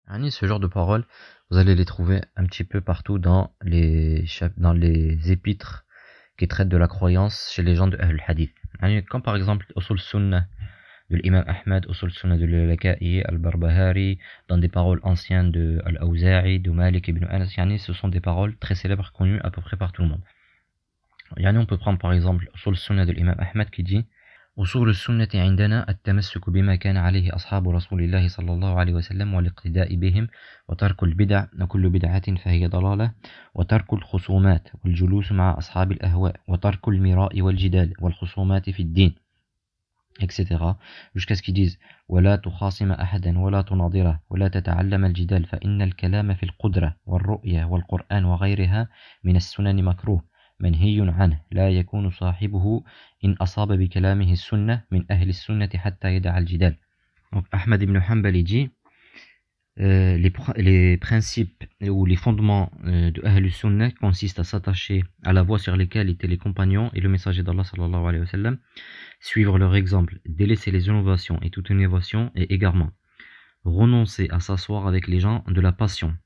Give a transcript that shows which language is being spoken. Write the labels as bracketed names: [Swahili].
[French] Ce genre de paroles, vous allez les trouver un petit peu partout dans les épîtres qui traitent de la croyance chez les gens de Ahl al-Hadith. Comme par exemple Usul Sunnah de l'imam Ahmad, Usul Sunnah de l'Alaka'i, Al-Barbahari, dans des paroles anciennes de Al-Awza'i, de Malik ibn Anas. Ce sont des paroles très célèbres, connues à peu près par tout le monde. On peut prendre par exemple Usul Sunnah de l'imam Ahmad qui dit [Arabic] أصول السنة عندنا التمسك بما كان عليه أصحاب رسول الله صلى الله عليه وسلم والاقتداء بهم وترك البدع وكل بدعة فهي ضلالة وترك الخصومات والجلوس مع أصحاب الأهواء وترك المراء والجدال والخصومات في الدين etc. [French] jusqu'à ce qu'ils disent [Arabic] ولا تخاصم أحدا ولا تناظره ولا تتعلم الجدال فإن الكلام في القدرة والرؤية والقرآن وغيرها من السنن مكروه منهي عنه لا يكون صاحبه إن أصاب بكلامه السنة من أهل السنة حتى يدع الجدال. [French] Donc Ahmad ibn Hanbal dit les principes ou les fondements de Ahl Sunnah consistent à s'attacher à la voie sur laquelle étaient les compagnons et le messager d'Allah sallallahu alayhi wa sallam, suivre leur exemple, délaisser les innovations et toute innovation et égarement, renoncer à s'asseoir avec les gens de la passion.